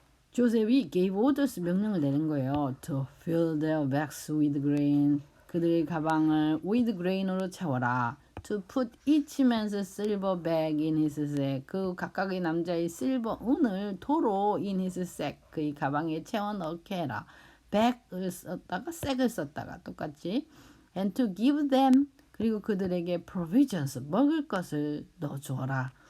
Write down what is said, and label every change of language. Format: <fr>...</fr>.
<ko>조셉이</ko> <en>gave orders</en> <ko>명령을 내린 거예요.</ko> <en>to fill their bags with grain.</en> <ko>그들의 가방을</ko> <en>with grain</en> <ko>으로 채워라.</ko> <en>to put each man's silver bag in his sack.</en> <ko>그 각각의 남자의 은을 도로</ko> <en>in his sack.</en> <ko>그의 가방에 채워 넣게 해라. bag을 썼다가 sack을 썼다가 똑같이.</ko> <en>and to give them</en> <ko>그리고 그들에게 provisions 먹을 것을 넣어주어라.</ko>